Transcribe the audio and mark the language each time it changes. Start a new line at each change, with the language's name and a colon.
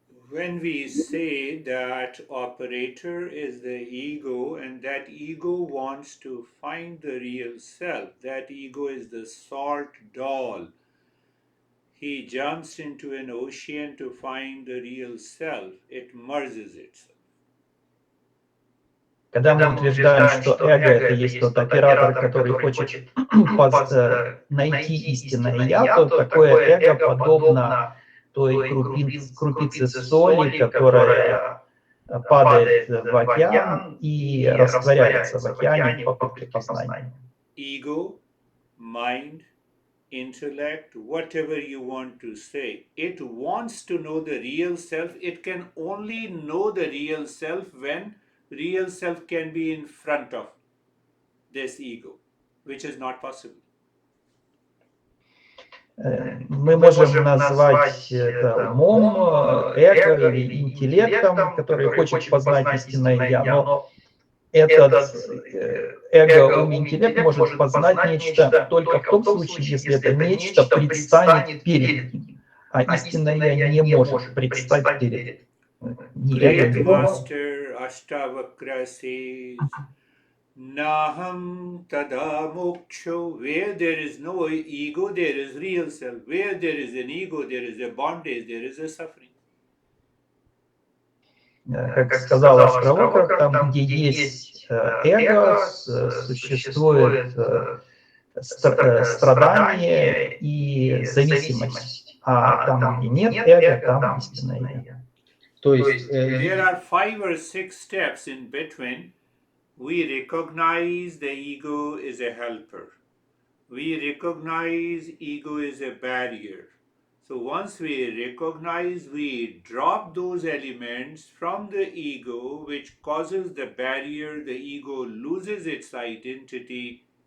English: When we say that operator is the ego, and that ego wants to find the real self, that ego is the salt doll. He jumps into an ocean to find the real self. It merges itself.
Russian: Когда мы утверждаем, что эго — это есть тот оператор, который хочет найти истинное «я», то такое эго подобно той крупице соли, которая падает в океан и растворяется в океане в попытке познания.
English: Ego, mind, intellect, whatever you want to say, it wants to know the real self. It can only know the real self when real self can be in front of this ego, which is not possible.
Russian: Мы можем назвать это умом, эго или интеллектом, который хочет познать истинное «я», но этот эго, ум, интеллект может познать нечто только в том случае, если это нечто предстанет перед ним, а истинное «я» не может предстать перед ним.
English: Great master, Ashtavakra says,
Sanskrit: Naham tada moksho,
English: where there is no ego, there is real self. Where there is an ego, there is a bondage, there is a suffering.
Russian: Как сказал Аштавакра, там, где есть эго, существует страдание и зависимость. А там, где нет эго, там истинное я. То есть
English: There are 5 or 6 steps in between. We recognize the ego is a helper. We recognize ego is a barrier. So once we recognize, we drop those elements from the ego, which causes the barrier, the ego loses its identity.